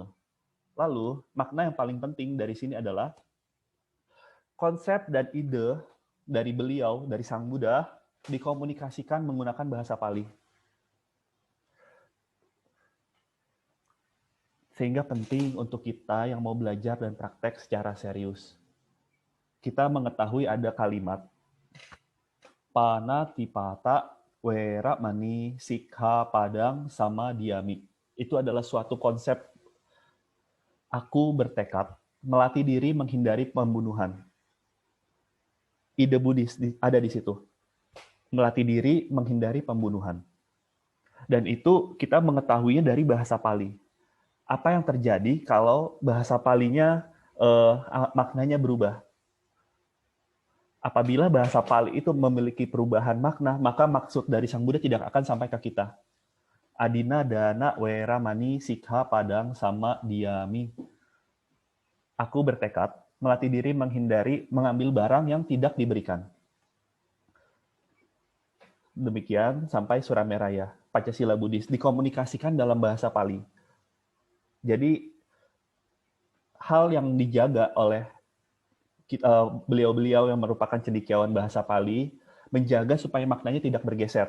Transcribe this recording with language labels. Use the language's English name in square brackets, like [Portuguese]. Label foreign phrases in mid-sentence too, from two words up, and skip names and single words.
[Indonesian] Lalu, makna yang paling penting dari sini adalah konsep dan ide dari beliau, dari Sang Buddha, dikomunikasikan menggunakan bahasa Pali. Sehingga penting untuk kita yang mau belajar dan praktek secara serius. Kita mengetahui ada kalimat [Pali] panatipata wera mani sikha padang sama diami. [Indonesian] Itu adalah suatu konsep aku bertekad melatih diri menghindari pembunuhan. Ide Buddhis ada di situ. Melatih diri menghindari pembunuhan. Dan itu kita mengetahuinya dari bahasa Pali. Apa yang terjadi kalau bahasa Palinya maknanya berubah? Apabila bahasa Pali itu memiliki perubahan makna, maka maksud dari Sang Buddha tidak akan sampai ke kita. [Pali] Adina dana wera mani sikha padang sama diami. [Indonesian] Aku bertekad melatih diri menghindari mengambil barang yang tidak diberikan. Demikian sampai Surameraya, Pancasila Buddhis dikomunikasikan dalam bahasa Pali. Jadi hal yang dijaga oleh beliau-beliau yang merupakan cendekiawan bahasa Pali menjaga supaya maknanya tidak bergeser.